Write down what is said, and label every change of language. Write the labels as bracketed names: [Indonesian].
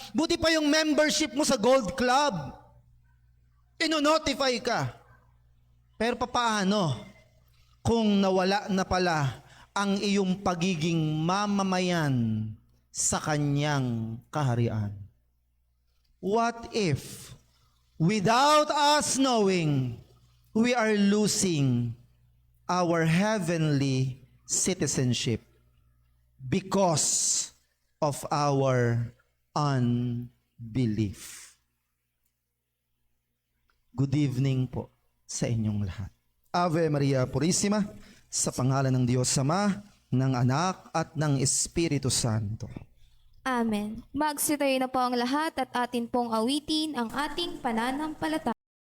[Filipino] Buti pa yung membership mo sa Gold Club. Ino-notify ka. Pero papaano kung nawala na pala ang iyong pagiging mamamayan sa kanyang kaharian? [English] What if, without us knowing, we are losing our heavenly citizenship because of our unbelief? Good evening [Filipino] po sa inyong lahat. Ave Maria Purissima, sa pangalan ng Diyos Ama, ng Anak at ng Espiritu Santo. Amen. Magsitayo na po ang lahat at atin pong awitin ang ating pananampalataya.